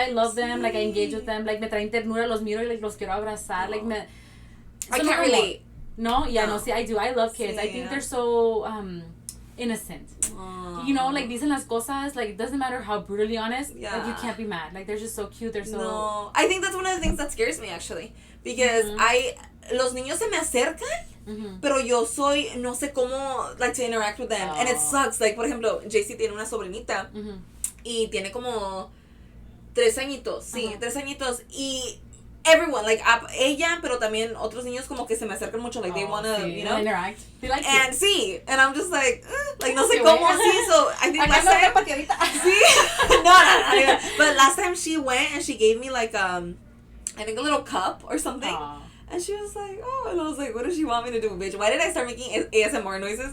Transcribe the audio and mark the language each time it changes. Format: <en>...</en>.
<en>I love them. Like, I engage with them. Like,</en> <es>me traen ternura, los miro y,</es> <en>like,</en> <es>los quiero abrazar.</es> <en>Like, I can't relate. No? Yeah, no. See, I do. I love kids. I think they're so innocent. You know, like,</en> <es>dicen las cosas.</es> <en>Like, it doesn't matter how brutally honest. Yeah. Like, you can't be mad. Like, they're just so cute. They're so... No. I think that's one of the things that scares me, actually. Because</en> <es>los niños se me acercan, pero yo no sé cómo,</es> <en>like, to interact with them. And it sucks.</en> <es>Like, por ejemplo, JC tiene una sobrinita y tiene como 3 añitos. Sí, 3 añitos. Y</es> <en>everyone, like</en> <es>ella, pero también otros niños como que se me acercan mucho,</es> <en>like they wanna,</en> <es>sí.</es> <en>you know, interact. They like and it. sí, and I'm just like</en> <es>no sé cómo,</es> <en>sí, so I think last time, sí, no, but last time she went and she gave me like I think a little cup or something. Aww. And she was like, oh, and I was like, what does she want me to do, bitch? Why did I start making ASMR noises?</en>